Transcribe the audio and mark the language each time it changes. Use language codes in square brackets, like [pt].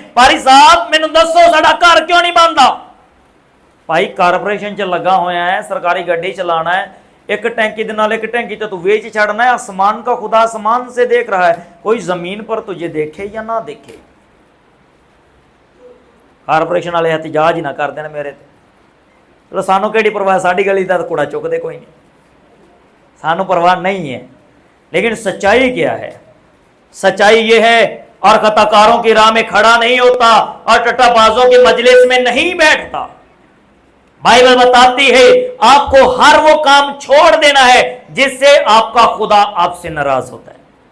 [pa] پاری صاحب مینوں دسو ساڈا گھر کیوں نہیں بندا؟ بھائی کارپوریشن چ لگا ہویا ہے, سرکاری گڈی چلانا ہے, ایک ٹینکی دے نال ایک ٹینکی تو ویچ چھڑنا ہے. [ur] آسمان کا خدا آسمان سے دیکھ رہا ہے, کوئی زمین پر تجھے دیکھے یا نہ دیکھے. [pa] کارپوریشن والے احتجاج ہی نہ کر دین میرے تے. چلو سانو کیڑی پرواہ, ساڈی گلی دا کوڑا چک دے کوئی نہیں, سانو پرواہ نہیں ہے. [ur] لیکن سچائی کیا ہے؟ سچائی یہ ہے اور خطاکاروں کی راہ میں کھڑا نہیں ہوتا اور ٹٹا بازوں کی مجلس میں نہیں بیٹھتا. بائبل بتاتی ہے آپ کو ہر وہ کام چھوڑ دینا ہے جس سے آپ کا خدا آپ سے ناراض ہوتا ہے.